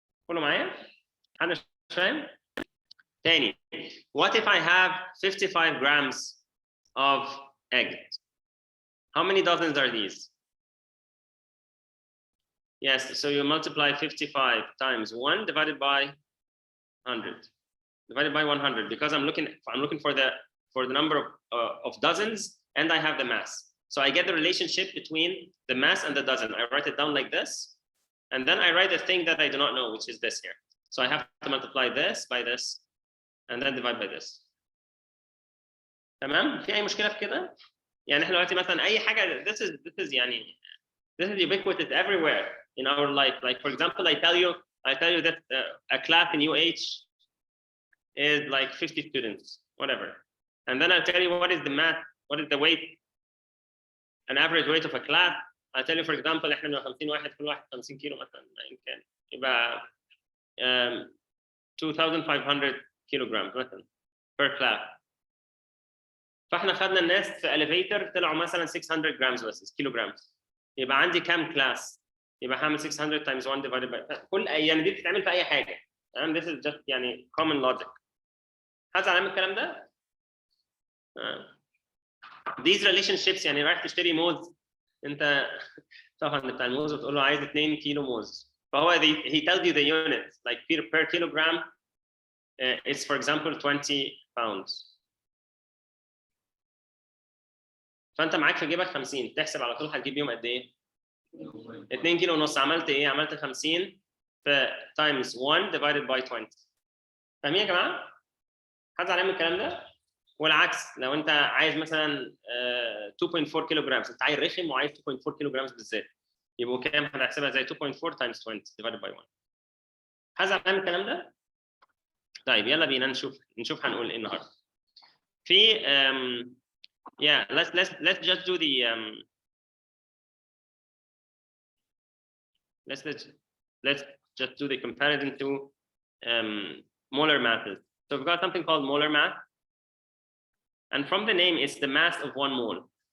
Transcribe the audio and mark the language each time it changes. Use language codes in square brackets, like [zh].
[ar] كله معايا؟ حد مش فاهم؟ تاني. [en] What if I have 55 grams of egg? How many dozens are these? Yes, so you multiply 55 times 1 divided by 100. Divided by 100 because I'm looking for the number of dozens and I have the mass. So I get the relationship between the mass and the dozen. I write it down like this, and then I write the thing that I do not know, which is this here. So I have to multiply this by this, and then divide by this. [ar] تمام؟ في أي مشكلة في كده؟ يعني إحنا دلوقتي مثلا أي حاجة this is يعني [en] this is ubiquitous everywhere in our life. Like for example, I tell you that a class in UH is like 50 students, whatever. And then I'll tell you what is the math, what is the weight, an average weight of a class. I'll tell you, for example, [ar] احنا من 50 واحد كل واحد 50 كيلو مثلا يمكن يبقى [en] 2500 kilograms [ar] مثلا per class. فاحنا خدنا الناس في elevator طلعوا مثلا 600 grams بس kilograms. يبقى عندي كام class؟ يبقى هعمل 600 times 1 divided by كل يعني دي بتتعمل في أي حاجة. تمام؟ [en] This is just يعني common logic. [ar] حد عارف الكلام ده؟ [en] These relationships [ar] يعني رايح تشتري موز انت طبعا بتاع الموز وتقول له عايز 2 كيلو موز فهو [en] he tells you the units like per kilogram it's for example 20 pounds. [ar] فانت معاك في جيبك 50 تحسب على طول هتجيب يوم قد ايه؟ 2 كيلو ونص. عملت ايه؟ عملت 50 في [en] times 1 divided by 20. [ar] فاهمين يا جماعه؟ حد عارف الكلام ده؟ والعكس لو انت عايز مثلا 2.4 كيلو جرام انت عايز رخم وعايز 2.4 كيلو جرام بالذات يبقوا كام؟ هتحسبها زي [en] 2.4 times 20 divided by 1. [ar] حد عارف الكلام ده؟ طيب يلا بينا نشوف هنقول ايه النهارده. [en] في yeah let's just do the let's just do the comparison to molar masses. So we've got something called molar mass, and from the name it's the mass of 1 mole.